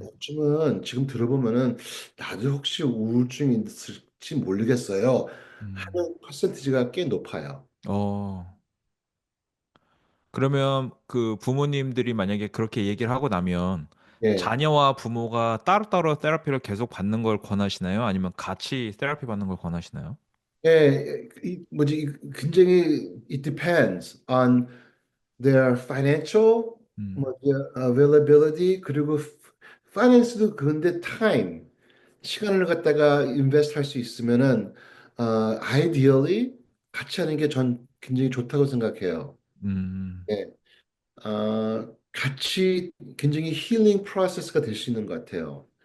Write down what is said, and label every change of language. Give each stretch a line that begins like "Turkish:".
Korean: 요즘은 지금 들어보면은 나도 혹시 우울증이 있을지 모르겠어요. 음. 하는 퍼센티지가 꽤 높아요. 어, 그러면 그 부모님들이 만약에 그렇게 얘기를 하고 나면 예. 자녀와 부모가 따로따로 테라피를 계속 받는 걸 권하시나요? 아니면 같이 테라피 받는 걸 권하시나요? 예, 굉장히
English: it depends on their financial 음,
Korean: 뭐지, availability 그리고 finance도 그런데 time 시간을 갖다가 invest 할 수 있으면은 ideally 같이 하는 게 전 굉장히 좋다고 생각해요. 음, 예. 같이 굉장히 힐링 프로세스가 될 수 있는 것 같아요.